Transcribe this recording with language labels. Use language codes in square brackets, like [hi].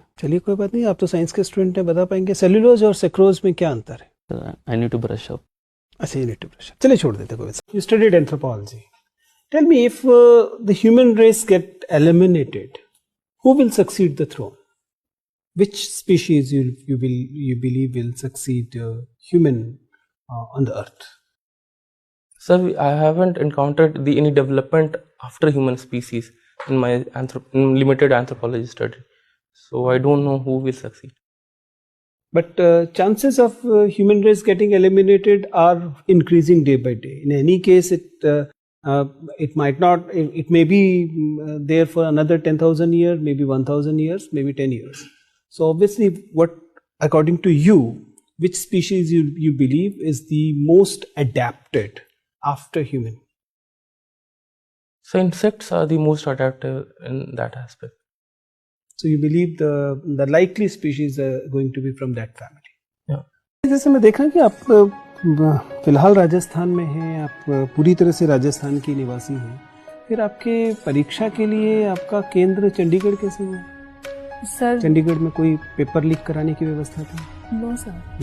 [hi] चलिए कोई बात नहीं, आप तो साइंस के स्टूडेंट हैं, बता पाएंगे सेल्यूलोज और सेक्रोज में क्या अंतर है? [en] I need to brush up. अच्छा, you need to brush up, [hi] चलिए छोड़ देते कोई। [en] You studied anthropology, tell me if the human race get eliminated, who will succeed the throne? Which species you believe will succeed human on the earth? Sir, I haven't encountered any development after human species in my limited anthropology study, so I don't know who will succeed. But chances of human race getting eliminated are increasing day by day. In any case, it might not. It may be there for another 10,000 years, maybe 1,000 years, maybe 10 years. So obviously, what, according to you, which species you believe is the most adapted after human? So insects are the most adaptive in that aspect. So you believe the likely species are going to be from that family? Yeah. [hi] जैसे मैं देख रहा हूँ कि आप फिलहाल राजस्थान में हैं, आप पूरी तरह से राजस्थान की निवासी हैं, फिर आपके परीक्षा के लिए आपका केंद्र चंडीगढ़ कैसे हुआ? [en] sir [hi] चंडीगढ़ में कोई पेपर लीक कराने की व्यवस्था थी? [en] No sir.